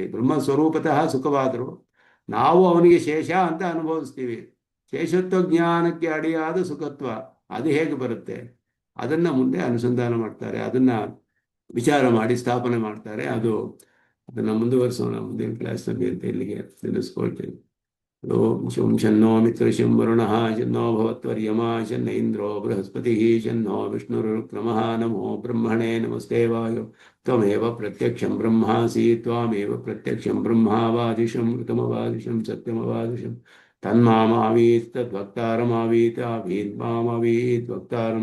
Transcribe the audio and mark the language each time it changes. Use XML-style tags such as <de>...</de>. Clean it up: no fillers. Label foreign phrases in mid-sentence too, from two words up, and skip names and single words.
<kn>ಬ್ರಹ್ಮ ಸ್ವರೂಪತಃ ಸುಖವಾದರೂ ನಾವು ಅವನಿಗೆ ಶೇಷ ಅಂತ ಅನುಭವಿಸ್ತೀವಿ. ಶೇಷತ್ವ ಜ್ಞಾನಕ್ಕೆ ಅಡಿಯಾದ ಸುಖತ್ವ ಅದು ಹೇಗೆ ಬರುತ್ತೆ ಅದನ್ನ ಮುಂದೆ ಅನುಸಂಧಾನ ಮಾಡ್ತಾರೆ. ಅದನ್ನ ವಿಚಾರ ಮಾಡಿ ಸ್ಥಾಪನೆ ಮಾಡ್ತಾರೆ. ಅದನ್ನ ಮುಂದುವರಿಸೋಣ ಮುಂದಿನ ಕ್ಲಾಸ್ನಲ್ಲಿ ಅಂತ ಇಲ್ಲಿಗೆ ತಿಳಿಸ್ಕೊಳ್ತೇನೆ.</kn> <sa>ಓಂ ಶಂ ಶನ್ನೋ ಮಿತ್ರಶಂ ವರುಣಃ ಶನ್ನೋ ಭವತ್ವರ್ಯಮಾ ಶನ್ನ ಇಂದ್ರೋ ಬೃಹಸ್ಪತಿಃ ಶನ್ನೋ ವಿಷ್ಣುರುಕ್ರಮಃ ನಮೋ ಬ್ರಹ್ಮಣೇ ನಮಸ್ತೆ ವಾಯೋ ತ್ವಮೇವ ಪ್ರತ್ಯಕ್ಷಂ ಬ್ರಹ್ಮಾಸಿ ತ್ವಾಮೇವ ಪ್ರತ್ಯಕ್ಷಂ ಬ್ರಹ್ಮಾವಾದಿಶಂ ಋತಮವಾದಿಶಂ ಸತ್ಯಮವಾದಿಶಂ ತನ್ಮಾಮಾವೀತ್ ತದ್ವಕ್ತಾರಮಾವೀತ್ ಆವೀತ್ ಮಾಮಾವೀತ್ ವಕ್ತಾರಂ.</sa>